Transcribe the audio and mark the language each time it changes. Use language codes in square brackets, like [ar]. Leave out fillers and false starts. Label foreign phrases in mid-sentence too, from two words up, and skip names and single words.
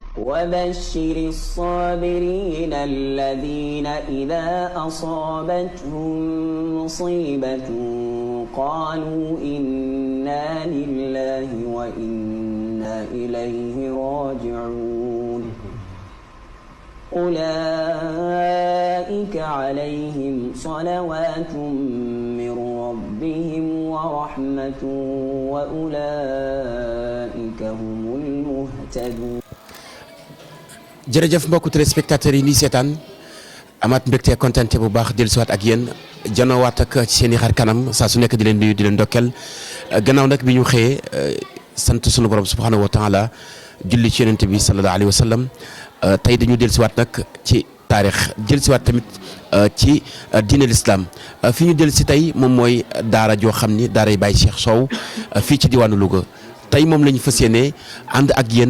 [ar] وبشر الصابرين الذين إذا أصابتهم مصيبة قالوا إنا لله وإنا إليه راجعون أولئك عليهم صلوات من ربهم ورحمة وأولئك هم المهتدون. [wo] jërëjëf mbokku téléspectateurs yi nii seetaan amaat mbégte kontaan bu baax dellusiwaat ak yéen janoowaat ak ci seen i xar kanam saa su nekk di leen nuyu di leen ndokkeel gannaaw nag bi ñu xëyee sant sunu borom [ar] سبحانه وتعالى [wo] julli ci yonent bi [ar] صلى الله عليه وسلم [wo] tey dañu dellusiwaat nag ci taarix dellusiwaat tamit ci diine l'islam fi ñu dellusi tey moom mooy daara joo xam ni daaray Baye Cheikh Sow fii ci diwaanu Louga tey moom la ñu fas yéenee ànd ak yéen.